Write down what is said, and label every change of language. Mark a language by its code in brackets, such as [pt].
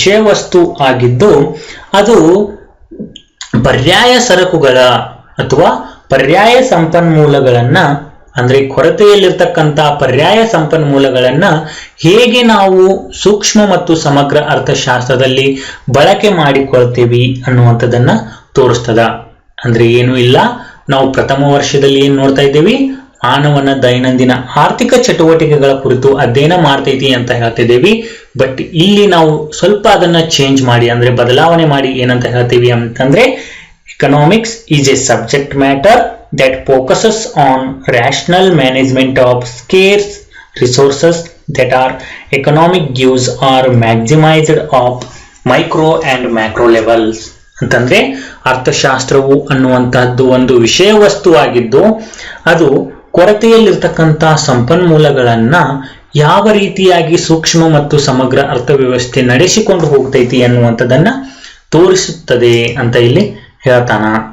[kn] ವಸ್ತು ಆಗಿದ್ದು ಅದು ಪರ್ಯಾಯ ಸರಕುಗಳ ಅಥವಾ ಪರ್ಯಾಯ ಸಂಪನ್ಮೂಲಗಳನ್ನ ಅಂದ್ರೆ ಕೊರತೆಯಲ್ಲಿರ್ತಕ್ಕಂಥ ಪರ್ಯಾಯ ಸಂಪನ್ಮೂಲಗಳನ್ನ ಹೇಗೆ ನಾವು ಸೂಕ್ಷ್ಮ ಮತ್ತು ಸಮಗ್ರ ಅರ್ಥಶಾಸ್ತ್ರದಲ್ಲಿ ಬಳಕೆ ಮಾಡಿಕೊಳ್ತೀವಿ ಅನ್ನುವಂಥದ್ದನ್ನ ತೋರಿಸ್ತದ. ಅಂದ್ರೆ ಏನು ಇಲ್ಲ, ನಾವು ಪ್ರಥಮ ವರ್ಷದಲ್ಲಿ ಏನ್ ನೋಡ್ತಾ ಇದ್ದೀವಿ, ಮಾನವನ ದೈನಂದಿನ ಆರ್ಥಿಕ ಚಟುವಟಿಕೆಗಳ ಕುರಿತು ಅಧ್ಯಯನ ಮಾಡ್ತೈತಿ ಅಂತ ಹೇಳ್ತಿದ್ದೀವಿ. ಬಟ್ ಇಲ್ಲಿ ನಾವು ಸ್ವಲ್ಪ ಅದನ್ನ ಚೇಂಜ್ ಮಾಡಿ ಅಂದ್ರೆ ಬದಲಾವಣೆ ಮಾಡಿ ಏನಂತ ಹೇಳ್ತೀವಿ ಅಂತಂದ್ರೆ, [en] economics is a subject matter that focuses on rational management of scarce resources that are economic use or maximized of micro and macro levels. [kn] ಅಂತಂದ್ರೆ ಅರ್ಥಶಾಸ್ತ್ರವು ಅನ್ನುವಂತಹದ್ದು ಒಂದು ವಿಷಯ ವಸ್ತುವಾಗಿದ್ದು ಅದು ಕೊರತೆಯಲ್ಲಿರ್ತಕ್ಕಂಥ ಸಂಪನ್ಮೂಲಗಳನ್ನ ಯಾವ ರೀತಿಯಾಗಿ ಸೂಕ್ಷ್ಮ ಮತ್ತು ಸಮಗ್ರ ಅರ್ಥವ್ಯವಸ್ಥೆ ನಡೆಸಿಕೊಂಡು ಹೋಗ್ತೈತಿ ಅನ್ನುವಂಥದ್ದನ್ನ ತೋರಿಸುತ್ತದೆ ಅಂತ ಇಲ್ಲಿ ಹೇಳ್ತಾನ.